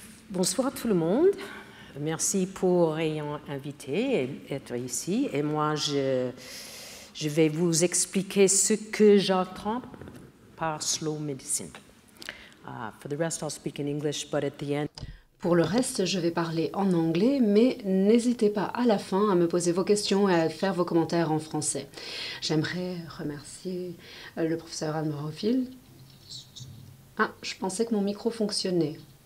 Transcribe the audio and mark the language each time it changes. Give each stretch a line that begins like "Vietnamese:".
French: Bonsoir tout le monde. Merci pour ayant invité et être ici. Et moi, je vais vous expliquer ce que j'entends par slow medicine.
English: For the rest, I'll speak in English, but at the end.
French: Pour le reste, je vais parler en anglais, mais n'hésitez pas à la fin à me poser vos questions et à faire vos commentaires en français. J'aimerais remercier le professeur Anne Barofil. Ah, je pensais que mon micro fonctionnait.